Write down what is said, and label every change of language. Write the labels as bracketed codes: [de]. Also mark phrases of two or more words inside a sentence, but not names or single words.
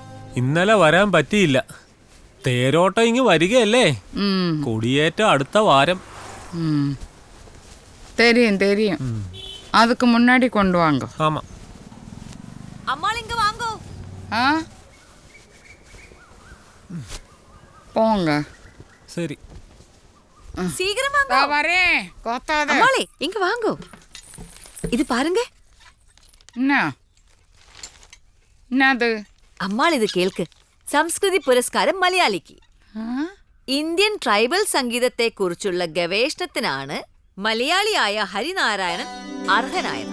[ml] ഇന്നലെ വരാൻ പറ്റിയില്ല. തേരോട്ടം ഇങ്ങ് വരികയല്ലേ. കൊടിയേറ്റം അടുത്ത വാരം. [ta] தெரியும் அதுக்கு முன்னாடி கொண்டு வாங்க. ஆமா. அம்மா இங்க வாங்கோ. ஆ போங்க. சரி. சீக்கிரம் வாங்க. நான் வரேன். கோத்தாத. அம்மாளே இங்க வாங்கோ. இது பாருங்க. என்னது? [ml] അമ്മാൾ ഇത് കേൾക്ക്. സംസ്കൃതി പുരസ്കാരം മലയാളിക്ക്. ഇന്ത്യൻ ട്രൈബൽ സംഗീതത്തെക്കുറിച്ചുള്ള ഗവേഷണത്തിനാണ് മലയാളിയായ ഹരിനാരായണൻ അർഹനായത്.